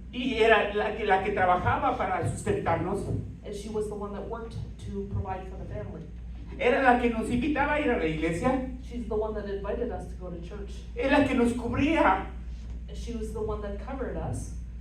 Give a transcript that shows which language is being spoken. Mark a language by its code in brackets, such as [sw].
[es] Y era la que trabajaba para sustentarnos. [en] And she was the one that worked to provide for the family. [es] Era la que nos invitaba a ir a la iglesia. [en] She's the one that invited us to go to church. [es] Es la que nos cubría. [en] And she was the one that covered us,